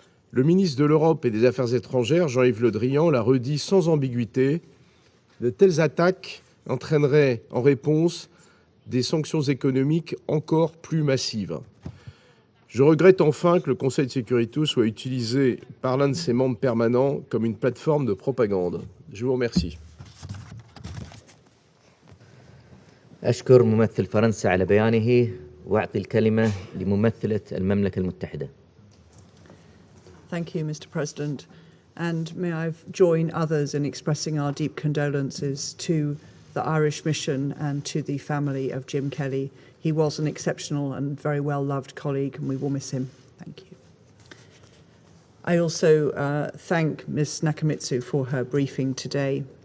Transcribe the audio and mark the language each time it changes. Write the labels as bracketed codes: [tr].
[fr] Le ministre de l'Europe et des Affaires étrangères, Jean-Yves Le Drian, l'a redit sans ambiguïté, de telles attaques entraîneraient en réponse des sanctions économiques encore plus massives. Je regrette enfin que le Conseil de sécurité soit utilisé par l'un de ses membres permanents comme une plateforme de propagande. Je vous remercie. [ar] أشكر ممثل فرنسا على بيانه وأعطي الكلمة لممثلة المملكة المتحدة. [en] Thank you, Mr. President. And may I join others in expressing our deep condolences to the Irish mission and to the family of Jim Kelly. He was an exceptional and very well-loved colleague, and we will miss him. Thank you. I also thank Ms. Nakamitsu for her briefing today.